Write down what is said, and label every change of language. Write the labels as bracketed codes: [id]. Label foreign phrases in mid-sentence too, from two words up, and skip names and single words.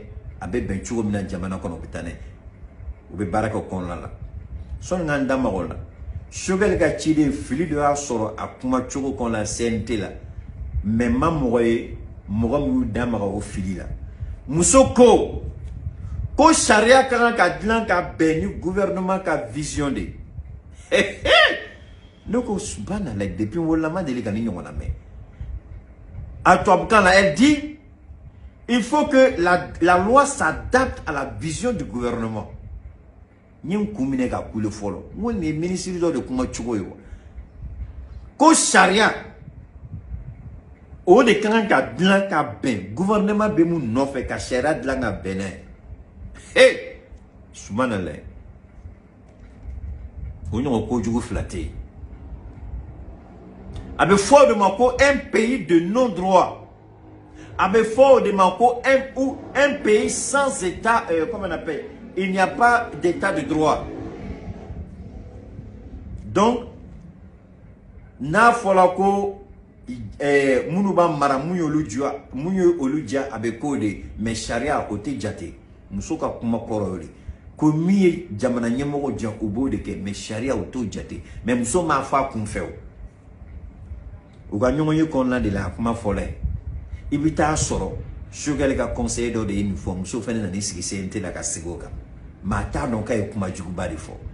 [bm] a bɛ bɛn cogo min na jamana kɔnɔ u bɛ taa n'a ye u bɛ baara kɛ o kɔnɔna la sɔnni k'an da maga o la Choguel ka ciden fili dɔ y'a sɔrɔ a kuma cogo kɔnɔ la CNT la mais ma mɔgɔ ye mɔgɔ min y'u da maga o fili la muso ko sariya ka kan ka dilan ka bɛn ni gouvernement ka vision de ne ko subhanallah depuis wolola ma deli ka ni ɲɔgɔn na mɛn a tubabukan la [fr] elle dit il faut que la loi s'adapte à la vision du gouvernement [bm] n ye n kun minɛ ka kule fɔlɔ n ko nin ye ministre dɔ de kuma cogo ye wa ko sariya o de ka kan ka dilan ka bɛn gouvernement bɛ mun nɔfɛ ka sariya dilan ka bɛn n'a ye hey subhanallah o ɲɔgɔn kojugu fila tɛ yen a bɛ fɔ o de ma ko [fr] un pays de non droit [bm] a bɛ fɔ o de ma ko [fr] un pays sans état comment on appelle il n'y a pas d'état de droit [bm] donc n'a fɔla ko minnu b'a mara mun ye olu diya a bɛ k'o de mais sariya o tɛ jate muso ka kuma kɔrɔ y'o de ko min ye jamana ɲɛmɔgɔ diya o b'o de kɛ mais sariya o t'o jate mais muso m'a fɔ a kun fɛ o u ka ɲɔgɔn ye kɔnɔna de la a kuma fɔla ye i bɛ taa sɔrɔ Choguel ka conseiller dɔ de ye nin fɔ muso fɛnɛ nan'i sigi CNT la ka sigi o kan mais a t'a dɔn k'a ye kuma juguba de fɔ